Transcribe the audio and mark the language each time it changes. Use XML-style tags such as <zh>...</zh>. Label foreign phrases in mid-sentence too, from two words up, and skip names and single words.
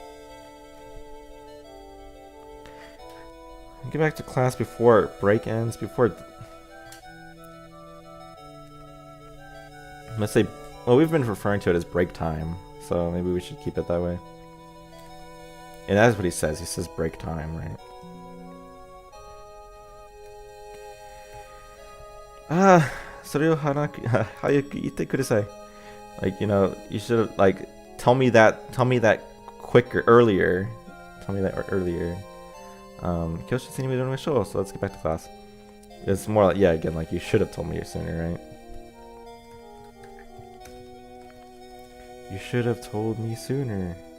<en>Get back to class before break ends. Let's say, well, we've been referring to it as break time, so maybe we should keep it that way. And that's what he says. He says break time, right?</en> <ja>それを早く言ってください.</ja> <en>Like, you know, you should have, like, tell me that quicker, earlier. Tell me that earlier. So let's get back to class. It's more like, yeah, again, like, you should have told me sooner, right? You should have told me sooner.</en>